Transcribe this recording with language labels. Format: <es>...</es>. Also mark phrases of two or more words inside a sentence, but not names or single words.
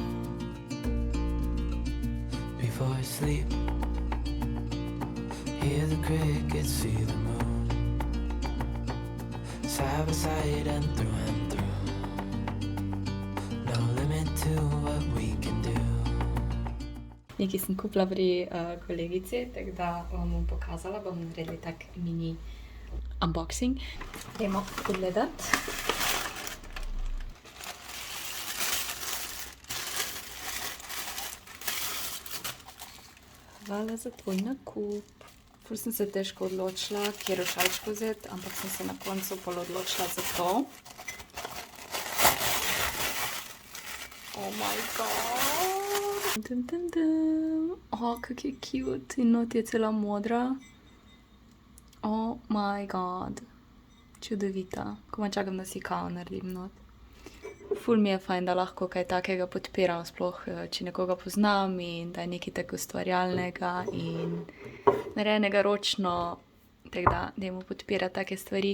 <en>Before I sleep, hear the crickets, see the moon. Side by side and through. No limit to what we can do.</en> <sl>Nekaj sem kupila pri kolegici, tako da vam bom pokazala, bom naredila tak mini unboxing. Dajmo pogledati. Hvala za tvoj nakup. Ful sem se težko odločila, kjer šalčko vzeti, ampak sem se na koncu pol odločila za to.</sl> <en>Oh my god!</en> <sl>Kak je cute in not je cela modra.</sl> <en>Oh my god.</en> <sl>Čudovita. Komaj čakam, da si kao naredim not. Ful mi je fajn, da lahko kaj takega podpiram, sploh če nekoga poznam in da je nekaj tako ustvarjalnega in narejenega ročno, tako da dajmo podpirati take stvari.</sl>